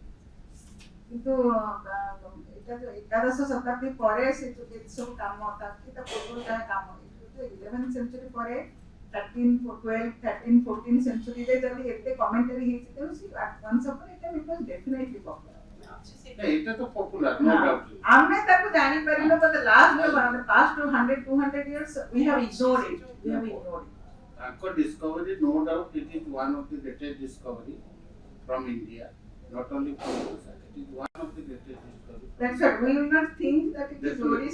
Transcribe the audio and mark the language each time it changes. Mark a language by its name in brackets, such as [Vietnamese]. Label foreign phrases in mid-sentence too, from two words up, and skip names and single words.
[Odia] କିନ୍ତୁ ଏଇଟା ଯୋଉ ଏକାଦଶ ଶତାବ୍ଦୀ ପରେ ସେ ଯୋଉ ଯେତେ ସବୁ କାମ ତା ପୂର୍ବରୁ ଯାହା କାମ 11th ସେଞ୍ଚୁରୀ ପରେ 13, 12, 13, 14 ସେଞ୍ଚୁରୀରେ ଯଦି ଏତେ କମେଣ୍ଟାରୀ ହେଇଛି ତେଣୁ ସେ [English] once upon a time it was definitely popular. [Odia] ଏଇଟା ତ ପପୁଲାର, [English] no doubt. [Odia] ଆମେ ତାକୁ ଜାଣିପାରିଲୁ [English] but the past 100 200 years we have ignored it. ତାଙ୍କ discovery, no doubt, it is one of the greatest discovery from India, not only from Odisha. It is one of the greatest discovery That's what we will not think that it is Definitely.